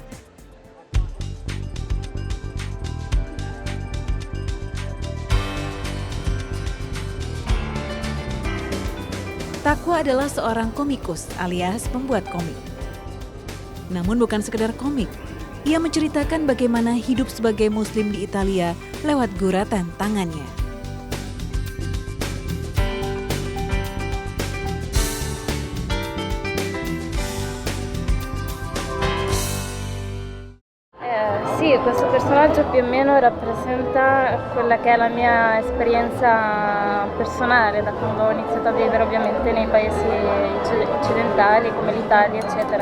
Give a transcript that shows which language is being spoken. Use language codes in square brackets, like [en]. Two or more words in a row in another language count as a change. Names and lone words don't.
[id] Takwa adalah seorang komikus alias pembuat komik. Namun bukan sekedar komik, ia menceritakan bagaimana hidup sebagai muslim di Italia lewat guratan tangannya. [it] Sì, questo personaggio più o meno rappresenta quella che è la mia esperienza personale da quando ho iniziato a vivere ovviamente nei paesi occidentali come l'Italia eccetera.